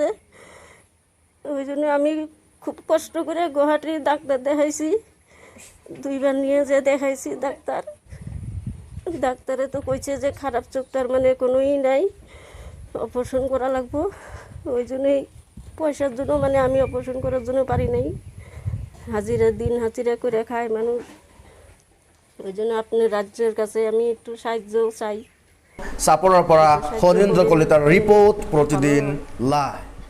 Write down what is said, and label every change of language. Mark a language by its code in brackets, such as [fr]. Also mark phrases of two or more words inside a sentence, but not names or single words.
[bn] ওই জন্য আমি খুব কষ্ট করে গুয়াহাটির ডাক্তার দেখাইছি, 2 বার নিয়ে যে দেখাইছি ডাক্তারে তো কইছে যে খারাপ চোখটার মানে কোনোই নাই, অপারেশন করা লাগবো। ওই জন্যই পয়সার জন্য মানে আমি অপারেশন করার জন্য পারি নাই। দিন হাজিরা করে খায় মানুষ। ওই জন্য আপনার রাজ্যের কাছে আমি একটু সাহায্য চাই। [as] চাপৰৰ পৰা হৰেন্দ্ৰ কলিতাৰ ৰিপৰ্ট, প্ৰতিদিন লাইভ।